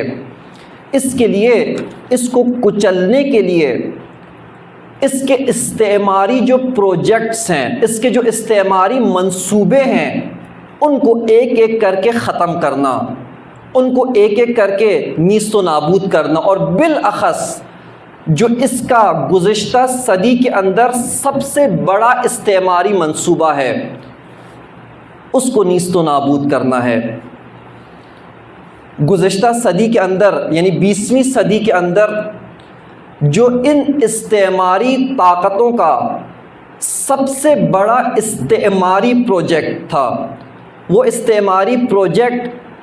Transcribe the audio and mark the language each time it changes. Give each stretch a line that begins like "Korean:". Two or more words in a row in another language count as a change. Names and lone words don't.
Urdu: اس کے لیے، اس کو کچلنے کے لیے، اس کے استعماری جو پروجیکٹس ہیں، اس کے جو استعماری منصوبے ہیں، ان کو ایک ایک کر کے ختم کرنا، ان کو ایک ایک کر کے نیست و نابود کرنا، اور بالاخص جو اس کا گزشتہ صدی کے اندر سب سے بڑا استعماری منصوبہ ہے، اس کو نیست و نابود کرنا ہے۔ گزشتہ صدی کے اندر یعنی 20ویں صدی کے اندر جو ان استعماری طاقتوں کا سب سے بڑا استعماری پروجیکٹ تھا، وہ استعماری